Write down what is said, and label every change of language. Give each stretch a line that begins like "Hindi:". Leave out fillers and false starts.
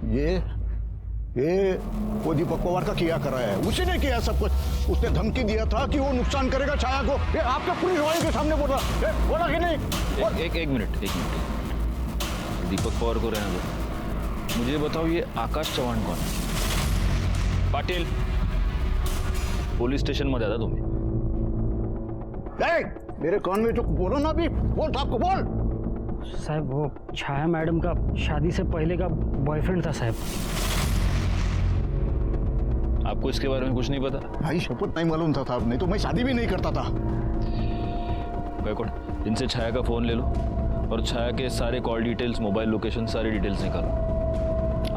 Hindi: ये वो दीपक पवार का किया कराया है, उसी ने किया सब कुछ। उसने धमकी दिया था कि वो नुकसान करेगा छाया को। ये आपके पुलिस वाले के सामने बोला कि नहीं? एक मिनट। दीपक पवार को रहने दो, मुझे बताओ ये आकाश चव्हाण कौन है?
Marathi: पाटिल, पुलिस स्टेशन मध्ये आता तुम्ही?
Hindi: मेरे कान में तो बोलो ना, अभी बोल साहब को बोल। साहब वो छाया मैडम का शादी से पहले का बॉयफ्रेंड था साहब। आपको इसके बारे में कुछ नहीं पता? भाई शपथ नहीं मालूम था साहब, नहीं तो मैं शादी भी नहीं करता था। गायकवाड़, इनसे छाया का फोन ले लो और छाया के सारे कॉल डिटेल्स, मोबाइल लोकेशन, सारी डिटेल्स निकालो।